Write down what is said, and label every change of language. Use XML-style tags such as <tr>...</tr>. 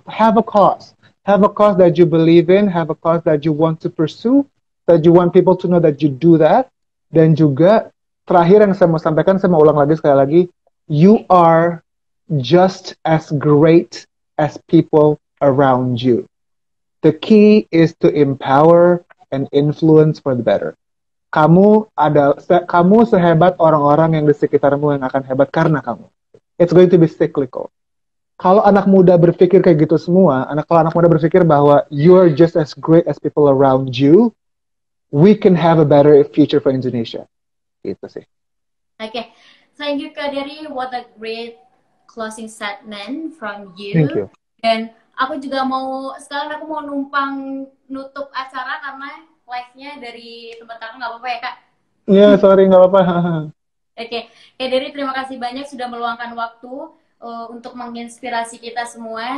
<en>Have a cause that you believe in, have a cause that you want to pursue, that you want people to know that you do that.</en> <id>Dan juga terakhir yang saya mau sampaikan, saya mau ulang lagi sekali lagi,</id> <en>you are just as great as people around you. The key is to empower and influence for the better.</en> <id>Kamu sehebat orang-orang yang di sekitarmu yang akan hebat karena kamu.</id> <en>It's going to be cyclical.</en> <id>Kalau anak muda berpikir kayak gitu semua, kalau anak muda berpikir bahwa</id> <en>you're just as great as people around you, we can have a better future for Indonesia.</en> <id>Gitu sih.</id> <en>Okay. Thank you, Kak Dery. What a great closing statement from you. Thank you.</en> <id>Dan aku juga sekarang aku mau numpang nutup acara karena live-nya dari tempat kakak, nggak apa-apa ya Kak? Iya, sorry, nggak apa-apa. Oke. Kak Dery, terima kasih banyak sudah meluangkan waktu untuk menginspirasi kita semua.</id>